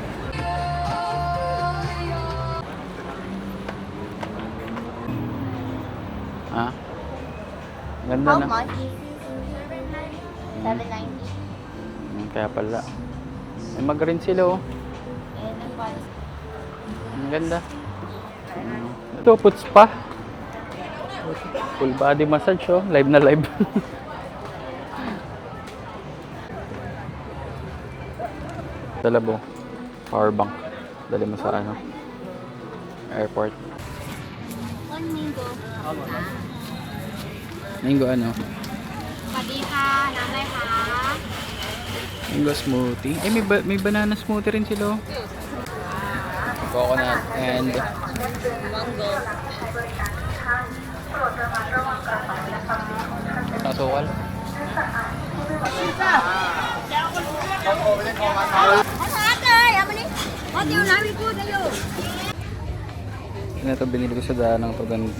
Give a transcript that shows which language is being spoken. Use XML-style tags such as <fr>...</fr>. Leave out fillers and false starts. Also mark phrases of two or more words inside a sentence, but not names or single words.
<tl>Ganda</tl> <en>How</en> <tl>na.</tl> <en>much? 790.</en> <tl>Kaya pala. May mag-rin sila oh.</tl> <en>And ang price?</en> <tl>Ang ganda. Ito,</tl> <en>put spa. Full body massage oh. Live na live.</en> <tl>Talabo.</tl> <en>Power bank.</en> <tl>Dali mo sa ano. Airport.</tl> <en>One mango.</en> <tl>Mango ano?</tl> <th>สวัสดีค่ะน้ำอะไรคะ</th> <en>Mango smoothie.</en> <tl>Ay, may</tl> <en>banana smoothie</en> <tl>rin sila oh.</tl> <en>Coconut and Mango.</en> <tl>nasukal. Ito binili ko sa daanang to ganito.</tl>